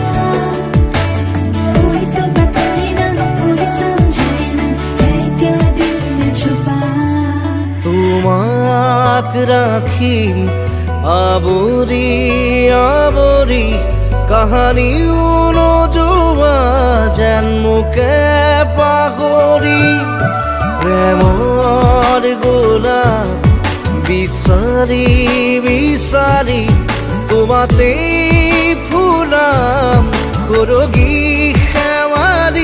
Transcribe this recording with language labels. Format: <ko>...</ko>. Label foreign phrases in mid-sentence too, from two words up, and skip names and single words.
<hi>कोई तो बताए ना, कोई समझाए ना, है क्या दिल में छुपा।</hi> <as>তোমাক ৰাখিম আৱৰি আৱৰি কাহানিও নোযোৱা যেন মোকে পাহৰি। প্ৰেমৰ গোলাপ বিচাৰি বিচাৰি তোমাতেই ফুলাম সৰগী শেৱালি।</as>